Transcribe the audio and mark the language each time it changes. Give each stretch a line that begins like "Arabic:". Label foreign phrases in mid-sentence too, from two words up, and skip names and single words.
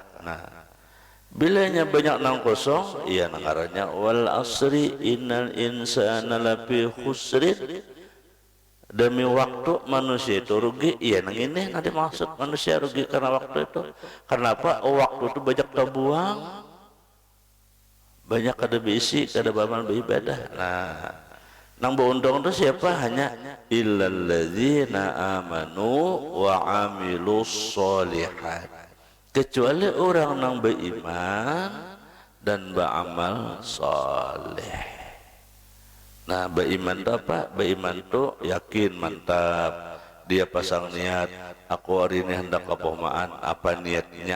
Banjar: Nah, bilanya banyak nang kosong, iya nang aranya
Arabic: والعصر إن الإنسان لفي خسر,
Banjar: demi waktu manusia itu rugi. Iya nang ini nanti maksud manusia rugi karena waktu itu. Kenapa? Waktu itu banyak terbuang, banyak kada beisi, kada beramal beribadah. Nah, nang berundang itu siapa?
Arabic: Hanya إلا الذين آمنوا وعملوا الصالحات,
Banjar: kecuali orang nang beriman dan beramal soleh. Nah, beriman itu apa? Beriman itu yakin, mantap. Dia pasang niat, aku hari ini hendak ke Pohmaan. Apa niatnya?